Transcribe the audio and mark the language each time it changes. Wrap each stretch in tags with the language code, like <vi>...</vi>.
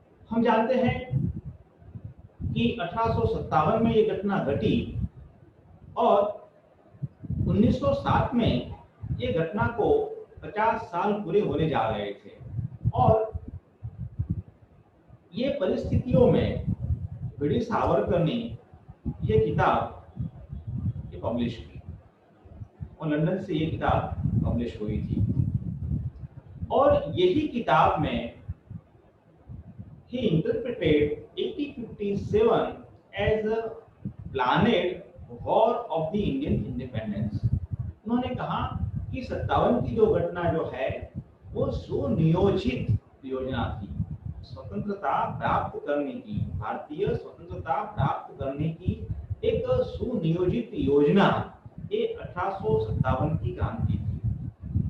<hi>हम जानते हैं कि 1857 में ये घटना घटी और 1907 में ये घटना को 50 साल पूरे होने जा रहे थे और ये परिस्थितियों में वीर सावरकर ने ये किताब पब्लिश की और लंदन से ये किताब पब्लिश हुई थी। और यही किताब में</hi> <en>he interpreted 1857 as a planned war of the Indian independence।</en> <hi>उन्होंने कहा कि 57 की जो घटना जो है वो सुनियोजित योजना थी, स्वतंत्रता प्राप्त करने की, भारतीय स्वतंत्रता प्राप्त करने की एक सुनियोजित योजना ये 1857 की क्रांति थी।</hi>